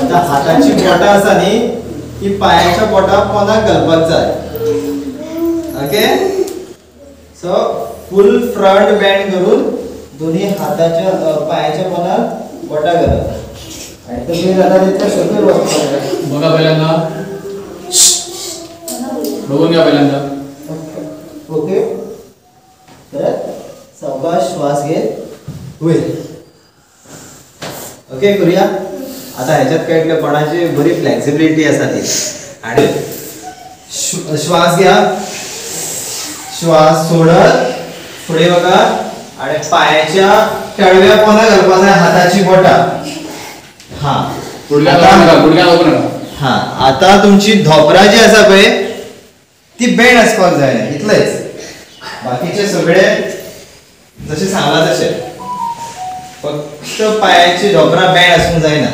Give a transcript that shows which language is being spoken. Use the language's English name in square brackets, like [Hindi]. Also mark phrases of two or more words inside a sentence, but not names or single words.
[Konkani] आता हाताची बोटां आसा न्ही ती पायाच्या बोटां पोंदाक घालपाक जाय. [English] okay, so full front bend [Konkani] करून दोन्ही हाताच्या पायाच्या पोंदाक बोटां घालप. आणि तुम्ही आता तितले सकयल वचपाक [Marathi] बघा पहिल्यांदा, बघून घ्या पहिल्यांदा. ओके, तर सावकाश श्वास घेत होईल. ओके, करूया. आता ह्याच्यात काय केलं, कोणाची बरी फ्लेक्सिबिलिटी असा ती. आणि श्वास घ्या, श्वास सोडत पुढे बघा आणि पायाच्या तळव्या पोंदा घालपाक जाय हाताची बोटां. [Konkani] हा, हा, आता तुमची धोपरा जी आसा पळय ती बेंड आसपाक जाय, इतलेच. बाकीचे सगळे जसे सांगला तसे, फक्त पायाची धोपरा बेंड आसूंक जायना.